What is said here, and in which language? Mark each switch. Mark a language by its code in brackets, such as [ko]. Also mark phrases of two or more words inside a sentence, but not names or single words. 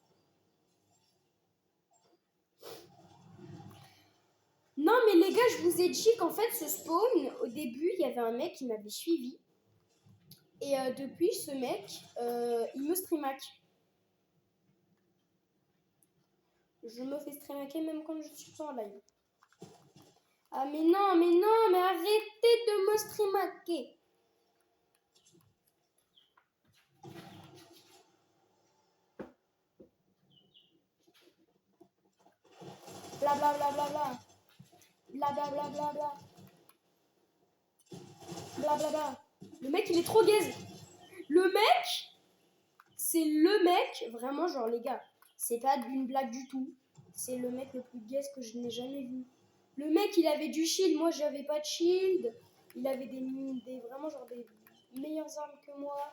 [fr] Non, mais les gars, je vous ai dit qu'en fait, ce spawn, au début, il y avait un mec qui m'avait suivi. Et depuis, ce mec, il me streamac. Je me fais streamaquer même quand je suis pas en live. Ah, mais non, mais arrêtez de me streamaquer. Bla bla bla bla bla. Bla bla bla bla bla. Bla bla bla. Le mec, il est trop gaze. Le mec, c'est le mec, vraiment, genre, les gars, c'est pas une blague du tout. C'est le mec le plus gaze que je n'ai jamais vu. Le mec, il avait du shield, moi, j'avais pas de shield. Il avait des vraiment, genre, des meilleures armes que moi.